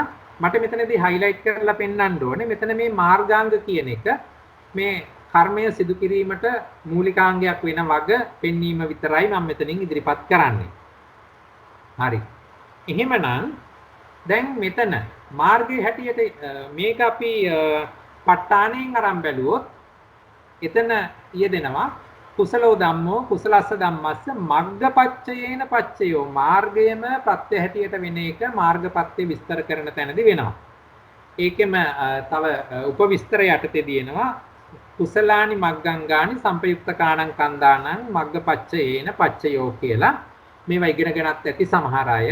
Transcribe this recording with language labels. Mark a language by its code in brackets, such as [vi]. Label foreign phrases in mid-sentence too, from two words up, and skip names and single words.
[si] මට මෙතනදී highlight කරලා පෙන්වන්න ඕනේ මෙතන මේ මාර්ගාංග කියන එක මේ කර්මය සිදු කිරීමට මූලිකාංගයක් වෙන වග පෙන්වීම විතරයි මම මෙතනින් ඉදිරිපත් කරන්නේ. හරි. එහෙමනම් දැන් මෙතන මාර්ගයේ හැටියට මේක අපි ප ဋ ාණයෙන් අරන් බැලුවොත් එතන යෙදෙනවා [pi] කුසලෝ ධම්මෝ කුසලස්ස ධම්මස්ස මග්ගපච්චයේන පච්චයෝ [si] මාර්ගයම ප්‍රත්‍ය හැටියට වෙන එක මාර්ගපත්‍ය විස්තර කරන තැනදී වෙනවා. ඒකෙම තව උපවිස්තර යටතේ දිනනවා [pi] කුසලානි මග්ගංගානි සම්පයුක්තකාණං කන්දානං මග්ගපච්චයේන පච්චයෝ [si] කියලා මේවා ඉගෙනගෙනත් ඇති සමහර අය.